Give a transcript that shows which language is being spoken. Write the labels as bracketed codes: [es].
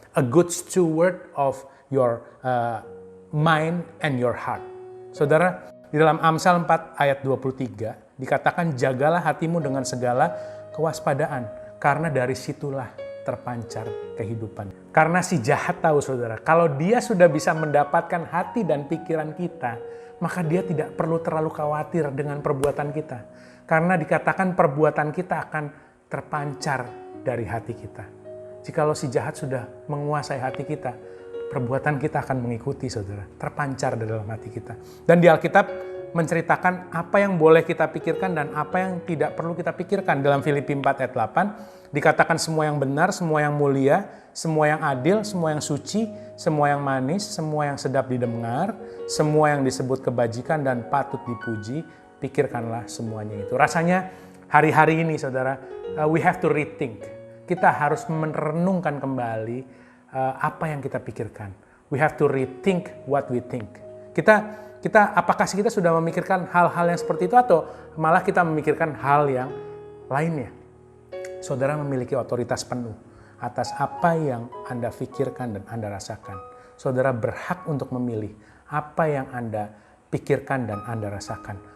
[en] A good steward of your mind and your heart. [id] Saudara, di dalam Amsal 4 ayat 23 dikatakan, jagalah hatimu dengan segala kewaspadaan, karena dari situlah terpancar kehidupan. Karena si jahat tahu, saudara, kalau dia sudah bisa mendapatkan hati dan pikiran kita, maka dia tidak perlu terlalu khawatir dengan perbuatan kita. Karena dikatakan perbuatan kita akan terpancar dari hati kita. Jikalau si jahat sudah menguasai hati kita, perbuatan kita akan mengikuti, saudara. Terpancar di dalam hati kita. Dan di Alkitab menceritakan apa yang boleh kita pikirkan dan apa yang tidak perlu kita pikirkan. Dalam Filipi 4 ayat 8, dikatakan semua yang benar, semua yang mulia, semua yang adil, semua yang suci, semua yang manis, semua yang sedap didengar, semua yang disebut kebajikan dan patut dipuji, pikirkanlah semuanya itu. Rasanya hari-hari ini, saudara, [en] we have to rethink. [id] Kita harus merenungkan kembali apa yang kita pikirkan. [en] We have to rethink what we think. [id] Apakah kita sudah memikirkan hal-hal yang seperti itu atau malah kita memikirkan hal yang lainnya? Saudara memiliki otoritas penuh atas apa yang Anda pikirkan dan Anda rasakan. Saudara berhak untuk memilih apa yang Anda pikirkan dan Anda rasakan.